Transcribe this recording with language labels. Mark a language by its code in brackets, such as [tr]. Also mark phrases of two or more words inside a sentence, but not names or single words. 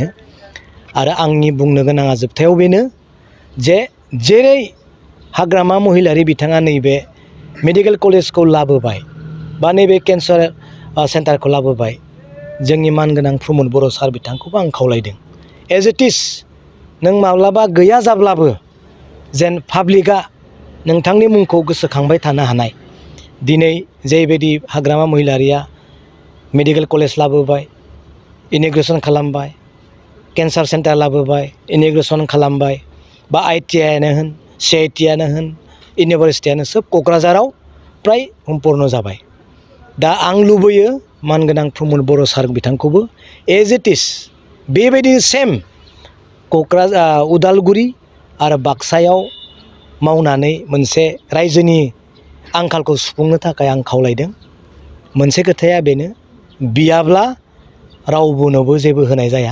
[brx] आरो आंनि बुंनो गोनाङा जोबथायाव बेनो जे जेरै हाग्रामा महिलारि बिथाङा नैबे मेडिकेल कलेजखौ लाबोबाय बा नैबे केन्सार सेन्टारखौ लाबोबाय जोंनि मानगोनां प्रमद बर' सार बिथांखौबो आं खावलायदों [en] as it is [brx] नों माब्लाबा गैया जाब्लाबो जेन पाब्लिकआ नोंथांनि मुंखौ गोसोखांबाय थानो हानाय दिनै जेबायदि हाग्रामा महिलारिया [en] medical college [brx] लाबोबाय इन'ग्रेसन खालामबाय [en] cancer center [brx] लाबोबाय इन'ग्रेसन खालामबाय बा ITIआनो होन CITआनो होन इउनिभारसिटियानो सोब क'क्राझाराव फ्राय सम्पुर्ण जाबाय। दा आं लुबैयो मानगोनां प्रमद बर' सार बिथांखौबो [en] as it is [brx] बेबायदि सेम उदालगुरि आरो बाक्सायाव मावनानै मोनसे रायजोनि आंखालखौ सुफुंनो थाखाय आं खावलायदों। मोनसे खोथाया बेनो बियाब्ला रावबोनोबो जेबो होनाय जाया।